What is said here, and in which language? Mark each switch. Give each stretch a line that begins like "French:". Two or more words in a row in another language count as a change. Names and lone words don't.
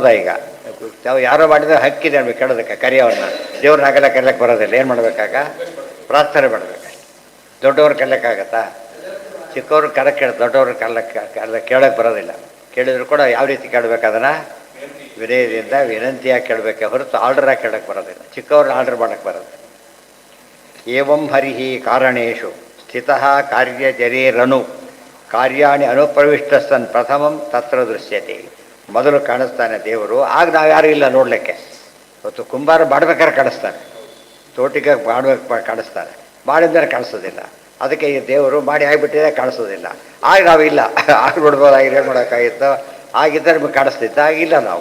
Kannada: ಈಗ ತಾವು ಯಾರೋ ಮಾಡಿದ್ರೆ ಹಕ್ಕಿದೆ ನಮಗೆ ಕೇಳೋದಕ್ಕೆ. ಕರಿಯವನ್ನ ದೇವ್ರನ್ನಾಗೆಲ್ಲ ಕರೆಯಕ್ಕೆ ಬರೋದಿಲ್ಲ. ಏನು ಮಾಡಬೇಕಾಗ? ಪ್ರಾರ್ಥನೆ ಮಾಡಬೇಕಷ್ಟೆ. ದೊಡ್ಡವ್ರು ಕರೆಯೋಕ್ಕಾಗತ್ತಾ? ಚಿಕ್ಕವ್ರು ದೊಡ್ಡವ್ರು ಕೇಳೋಕ್ಕೆ ಬರೋದಿಲ್ಲ. ಕೇಳಿದ್ರು ಕೂಡ ಯಾವ ರೀತಿ ಕೇಳಬೇಕು? ಅದನ್ನು ವಿನಯದಿಂದ ವಿನಂತಿಯಾಗಿ ಕೇಳಬೇಕೆ ಹೊರತು ಆರ್ಡರಾಗಿ ಕೇಳೋಕ್ಕೆ ಬರೋದಿಲ್ಲ. ಚಿಕ್ಕವ್ರನ್ನ ಆರ್ಡರ್ ಮಾಡೋಕ್ಕೆ ಬರೋದಿಲ್ಲ.
Sanskrit: ಏವಂ ಹರಿಹಿ ಕಾರಣೇಶು ಸ್ಥಿತಃ ಕಾರ್ಯಜರೇರನು ಕಾರ್ಯಾಣಿ ಅನುಪ್ರವಿಷ್ಟ ಸನ್ ಪ್ರಥಮಂ ತತ್ರ ದೃಶ್ಯತೆ.
Kannada: ಮೊದಲು ಕಾಣಿಸ್ತಾನೆ ದೇವರು, ಆಗ ನಾವು ಯಾರೂ ಇಲ್ಲ ನೋಡಲಿಕ್ಕೆ. ಇವತ್ತು ಕುಂಬಾರ ಮಾಡ್ಬೇಕಾದ್ರೆ ಕಾಣಿಸ್ತಾನೆ, ತೋಟಿಗೆ ಮಾಡ್ಬೇಕು ಕಾಣಿಸ್ತಾನೆ, ಮಾಡಿದ್ಮೇಲೆ ಕಾಣಿಸೋದಿಲ್ಲ. ಅದಕ್ಕೆ ಈ ದೇವರು ಮಾಡಿ ಆಗಿಬಿಟ್ಟಿದೆ, ಕಾಣಿಸೋದಿಲ್ಲ. ಆಗ ನಾವಿಲ್ಲ. ಆಗ ನೋಡ್ಬೋದಾಗಿ ಏನು ಮಾಡೋಕ್ಕಾಗಿತ್ತು? ಆಗಿದ್ದರೆ ನಮಗೆ ಕಾಣಿಸ್ತಿತ್ತು, ಆಗಿಲ್ಲ ನಾವು.